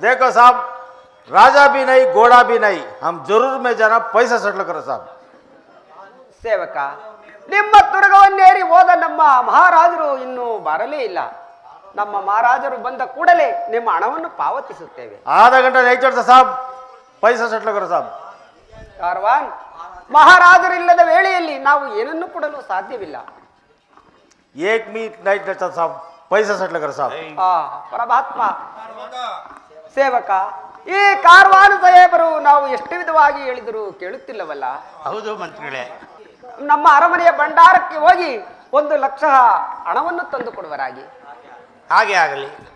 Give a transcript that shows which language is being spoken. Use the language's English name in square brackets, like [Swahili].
[Hindi] देखो साहब, राजा भी नहीं घोड़ा भी नहीं, हम जरूर में जाना पैसा सेटल करो साहब. [Kannada] ಸೇವಕ, ನಿಮ್ಮ ತುರಗವನ್ನೇರಿ ಹೋದ ನಮ್ಮ ಮಹಾರಾಜರು ಇನ್ನೂ ಬರಲೇ ಇಲ್ಲ. ನಮ್ಮ ಮಹಾರಾಜರು ಬಂದ ಕೂಡಲೇ ನಿಮ್ಮ ಹಣವನ್ನು ಪಾವತಿಸುತ್ತೇವೆ. [Hindi] आधा घंटा नहीं चढ़ता साहब, पैसा सेटल करो साहब. [Kannada] ಕಾರ್ವಾನ್, ಮಹಾರಾಜರು ಇಲ್ಲದ ವೇಳೆಯಲ್ಲಿ ನಾವು ಏನನ್ನು ಕೊಡಲು ಸಾಧ್ಯವಿಲ್ಲ. [Hindi] एक मिनट नहीं चढ़ता साहब, पैसा सेटल करो साहब. [Kannada] ಆ ಪರಮಾತ್ಮ, ಸೇವಕ, ಈ ಕಾರ್ವಾನ್ ಸಾಹೇಬರು ನಾವು ಎಷ್ಟು ವಿಧವಾಗಿ ಹೇಳಿದರೂ ಕೇಳುತ್ತಿಲ್ಲವಲ್ಲ. ಹೌದು ಮಂತ್ರಿಗಳೇ, ನಮ್ಮ ಅರಮನೆಯ ಭಂಡಾರಕ್ಕೆ ಹೋಗಿ 1 ಲಕ್ಷ ಹಣವನ್ನು ತಂದು ಕೊಡುವರಾಗಿ. ಹಾಗೆ ಆಗಲಿ.